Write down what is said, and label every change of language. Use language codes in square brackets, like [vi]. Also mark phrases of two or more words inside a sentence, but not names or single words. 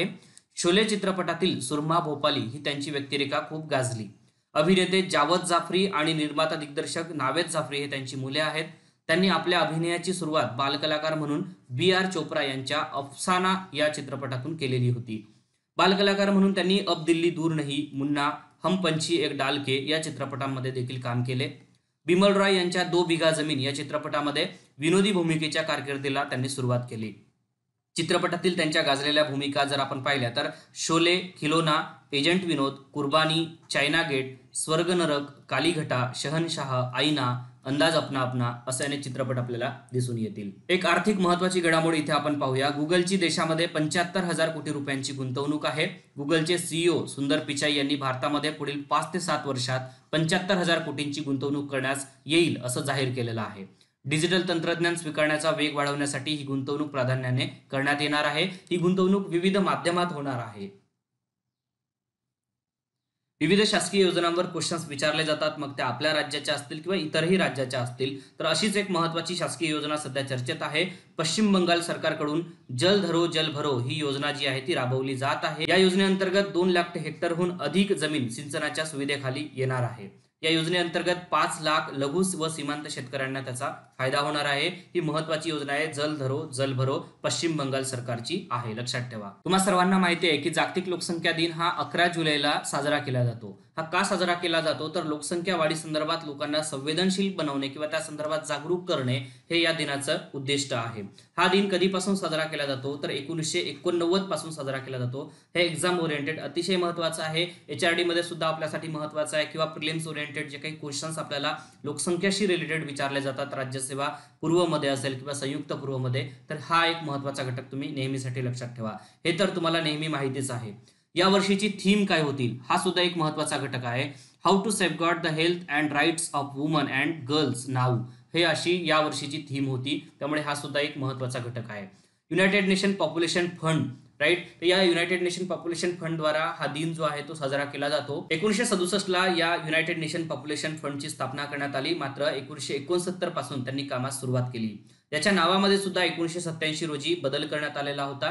[mr] शोले चित्रपटातील सुरमा भोपाली ही त्यांची व्यक्तिरेखा खूप गाजली. अभिनेते जावद जाफरी आणि निर्माता दिग्दर्शक नावेद जाफरी हे त्यांची मुले आहेत. त्यांनी आपल्या अभिनयाची सुरुवात बालकलाकार म्हणून B.R. चोप्रा यांच्या अफसाना या चित्रपटातून केलेली होती. बालकलाकार म्हणून त्यांनी अब दिल्ली दूर नहीं, मुन्ना, हम पंछी एक डाल के या चित्रपटांमध्ये देखील काम केले. बिमल रॉय यांच्या 2 बिघा जमीन या चित्रपटामध्ये विनोदी भूमिकेच्या कारकिर्दीला त्यांनी सुरुवात केली. चित्रपटातील त्यांच्या गाजलेल्या भूमिका जर आपण पाहिल्या तर शोले, खिलोना, एजंट विनोद, कुर्बानी, चायना गेट, स्वर्ग नरक, कालीघटा, शहनशाह, आईना, अंदाज अपना अपना असे अनेक चित्रपट आपल्याला दिसून येतील. एक आर्थिक महत्वाची घडामोड इथे आपण पाहूया. गुगलची देशामध्ये 75,000 कोटी रुपयांची गुंतवणूक आहे. गुगलचे CEO सुंदर पिचाई यांनी भारतामध्ये पुढील 5 ते 7 वर्षात 75,000 कोटींची गुंतवणूक करण्यास येईल असं जाहीर केलेलं आहे. डिजिटल तंत्रज्ञान स्वीकारण्याचा वेग वाढवण्यासाठी ही गुंतवणूक प्राधान्याने करण्यात येणार आहे. ही गुंतवणूक विविध माध्यमात होणार आहे. विविध शासकीय योजनांवर क्वेश्चन्स विचारले जातात, मग त्या आपल्या राज्याच्या असतील किंवा इतरही राज्याच्या असतील. तर अशीच एक महत्त्वाची शासकीय योजना सध्या चर्चेत आहे. पश्चिम बंगाल सरकारकडून जल धरो जल भरो ही योजना जी आहे ती राबवली जात आहे. या योजनेअंतर्गत 2 लाख हेक्टरहून अधिक जमीन सिंचनाच्या सुविधेखाली येणार आहे. या योजनेअंतर्गत 5 लाख लघु व सीमांत शेतकऱ्यांना त्याचा फायदा होणार आहे. ही महत्त्वाची योजना आहे. जल धरो जल भरो पश्चिम बंगाल सरकारची आहे, लक्षात ठेवा. तुम्हा सर्वांना माहिती आहे की जागतिक लोकसंख्या दिन हा 11 जुलैला साजरा केला जातो. हा का साजरा केला जातो, तर लोकसंख्या वाढी संदर्भात लोकांना संवेदनशील बनवणे किंवा त्या संदर्भात जागरूक करणे हे या दिनाचं उद्दिष्ट आहे. हा दिन कधीपासून साजरा केला जातो, तर 1989 पासून साजरा केला जातो. हे [en] exam oriented [mr] अतिशय महत्त्वाचं आहे. HRD मध्ये सुद्धा आपल्यासाठी महत्त्वाचं आहे, किंवा [en] prelims oriented [mr] जे काही क्वेश्चन्स आपल्याला लोकसंख्याशी रिलेटेड विचारले जातात राज्यसेवा पूर्वमध्ये असेल किंवा संयुक्त पूर्वमध्ये, तर हा एक महत्त्वाचा घटक तुम्ही नेहमीसाठी लक्षात ठेवा. हे तर तुम्हाला नेहमी माहितीच आहे. या वर्षीची थीम काय होती हा सुद्धा एक महत्त्वाचा घटक आहे. [en] How to safeguard the health and rights of women and girls now, [mr] हे अशी या वर्षीची थीम होती. त्यामुळे हा सुद्धा एक महत्त्वाचा घटक आहे. युनायटेड नेशन पॉप्युलेशन फंड, राईट, तर या युनायटेड नेशन पॉप्युलेशन फंड द्वारा हा दिन जो आहे तो साजरा केला जातो. 1967ला या युनायटेड नेशन पॉप्युलेशन फंडची स्थापना करण्यात आली. मात्र 1969 पासून त्यांनी कामास सुरुवात केली. याच्या नावामध्ये सुद्धा 1987 रोजी बदल करण्यात आलेला होता.